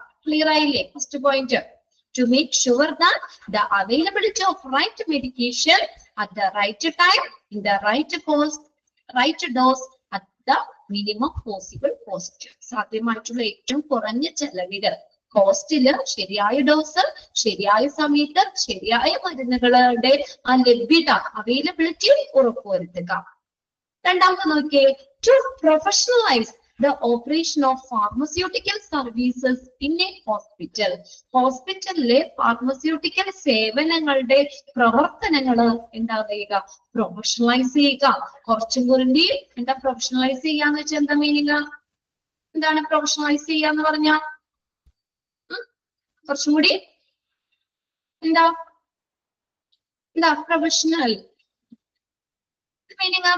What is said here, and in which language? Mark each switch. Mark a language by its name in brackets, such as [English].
[Malayalam] Clear ആയില്ലേ? First point, [English] to make sure that the availability of right medication at the right time in the right cost, right dose at the minimum possible cost. [Malayalam] സാധ്യമായിട്ടുള്ള ഏറ്റവും കുറഞ്ഞ ചെലവില്, കോസ്റ്റില് ശരിയായ dose ശരിയായ സമയത്ത് ശരിയായ മരുന്നുകളുടെ ആ ലഭ്യത, അവൈലബിലിറ്റി ഉറപ്പുവരുത്തുക. രണ്ടാമത് നോക്കിയേ, [English] to professionalize the operation of pharmaceutical services in a hospital. [Malayalam] ഹോസ്പിറ്റലിലെ ഫാർമസ്യൂട്ടിക്കൽ സേവനങ്ങളുടെ പ്രവർത്തനങ്ങള് എന്താ ചെയ്യുക? പ്രൊഫഷണലൈസ് ചെയ്യുക. കുറച്ചും കൂടി എന്താ പ്രൊഫഷണലൈസ് ചെയ്യാന്ന് വെച്ചാൽ എന്താ മീനിങ്? എന്താണ് പ്രൊഫഷണലൈസ് ചെയ്യാന്ന് പറഞ്ഞ? കുറച്ചും കൂടി എന്താ പ്രൊഫഷണൽ മീനിങ്?